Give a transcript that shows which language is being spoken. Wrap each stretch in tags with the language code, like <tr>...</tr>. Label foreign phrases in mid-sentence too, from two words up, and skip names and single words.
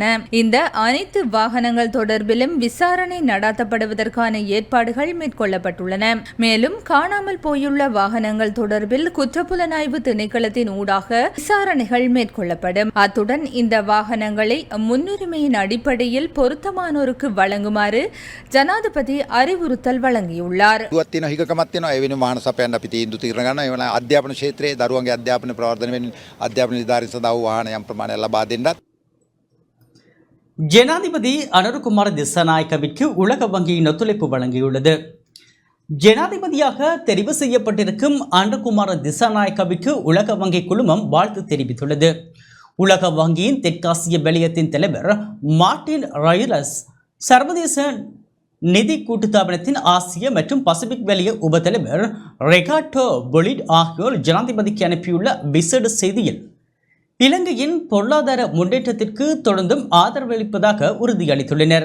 <ta>இந்த அனைத்து வாகனங்கள் தொடர்பிலும் விசாரணை நடத்தப்படுவதற்கான ஏற்பாடுகள் மேற்கொள்ளப்பட்டுள்ளன. மேலும் காணாமல் போயுள்ள வாகனங்கள் தொடர்பில் குற்றப்புலனாய்வு திணைக்களத்தின் ஊடாக விசாரணைகள் மேற்கொள்ளப்படும். அத்துடன் இந்த வாகனங்களை முன்னுரிமையின் அடிப்படையில் பொருத்தமானோருக்கு வழங்குமாறு ஜனாதிபதி அறிவுறுத்தல் வழங்கியுள்ளார்.</ta> <si>වාහන සපයන්න අපි තීන්දුව తీරන ගන්නවා. ඒ වගේම අධ්‍යාපන ක්ෂේත්‍රයේ දරුවන්ගේ අධ්‍යාපන ප්‍රවර්ධන වෙන අධ්‍යාපන නිලධාරීන් සඳහා වාහන යම් ප්‍රමාණයක් ලබා දෙන්නත්</si> <ta>ஜனாதிபதி அனுரகுமார திசாநாயக்கவிற்கு உலக வங்கியின் ஒத்துழைப்பு வழங்கியுள்ளது. ஜனாதிபதியாக தெரிவு செய்யப்பட்டிருக்கும் அனுரகுமார திசாநாயக்கவிற்கு உலக வங்கி குழுமம் வாழ்த்து தெரிவித்துள்ளது. உலக வங்கியின் தெற்காசிய வலயத்தின் தலைவர் மார்டின் ராயிரஸ், சர்வதேச நிதி கூட்டுத்தாபனத்தின் ஆசிய மற்றும் பசிபிக் வலய உபத்தலைவர் ரெகாட்டோ பொலிட் ஆகியோர் ஜனாதிபதிக்கு அனுப்பியுள்ள விசேட செய்தியில் இலங்கையின் பொருளாதார முன்னேற்றத்திற்கு தொடர்ந்தும் ஆதரவளிப்பதாக உறுதியளித்துள்ளனர்.</ta>